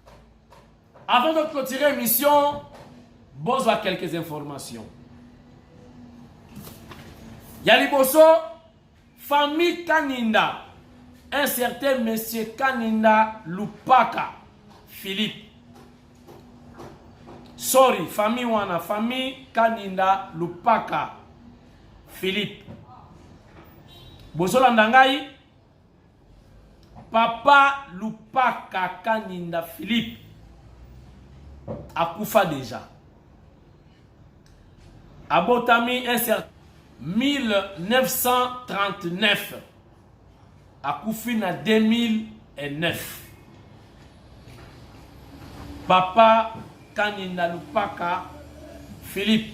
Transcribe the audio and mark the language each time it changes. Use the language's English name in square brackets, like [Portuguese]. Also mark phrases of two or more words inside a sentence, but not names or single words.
[French] Avant de clôturer l'émission, besoin quelques informations. Yaliboso, famille Kaninda, un certain monsieur Kaninda Lupaka, Philippe. Sorry, famille wana, famille Kaninda Lupaka, Philippe. [Lingala] Boso landangai, Papa Lupaka Kaninda Philippe akufa déjà. Abotami [French] un certain [Lingala] 1939. Akufi na 2009. Papa Kaninda Lupaka Philippe.